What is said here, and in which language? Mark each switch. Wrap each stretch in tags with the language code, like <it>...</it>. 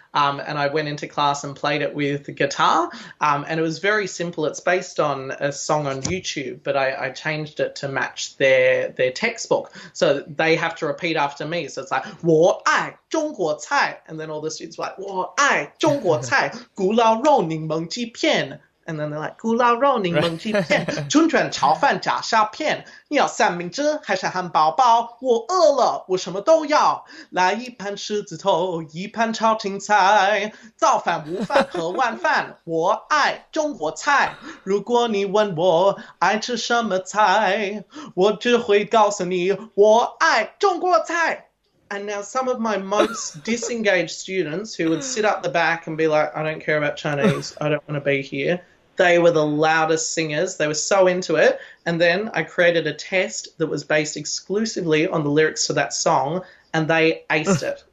<en>And I went into class and played it with guitar, and it was very simple. It's based on a song on YouTube, but I changed it to match their textbook. So they have to repeat after me. So it's like,</en> <zh>我爱中国菜,</zh> <en>and then all the students were like,</en> <zh>我爱中国菜, 古老肉柠檬鸡片.</zh> <en>And then they're like,</en> <zh>古老肉柠檬鸡片, 春卷炒饭炸虾片, 你要三明治还是汉堡包? 我饿了，我什么都要，来一盘狮子头，一盘炒青菜，早饭、午饭和晚饭，我爱中国菜。如果你问我爱吃什么菜，我只会告诉你，我爱中国菜。</zh> <en>And now some of my most disengaged students who would sit up the back and be like, I don't care about Chinese, I don't want to be here. They were the loudest singers. They were so into it. And then I created a test that was based exclusively on the lyrics to that song, and they aced it.</en>